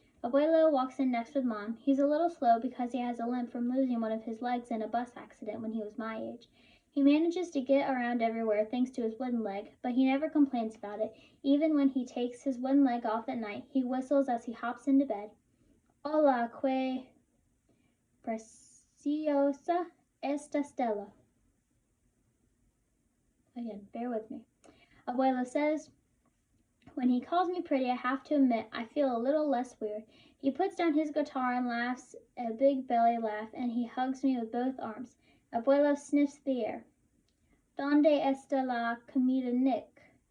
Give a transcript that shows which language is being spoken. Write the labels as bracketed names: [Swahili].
[English] Abuelo walks in next with Mom. He's a little slow because he has a limp from losing one of his legs in a bus accident when he was my age. He manages to get around everywhere thanks to his wooden leg, but he never complains about it. Even when he takes his wooden leg off at night, he whistles as he hops into bed. [Spanish] Hola, que preciosa esta Stella. [English] Again, bear with me. Abuelo says, when he calls me pretty, I have to admit I feel a little less weird. He puts down his guitar and laughs a big belly laugh, and he hugs me with both arms. Abuelo sniffs the air. [Spanish] Donde está la comida, [English] Nick?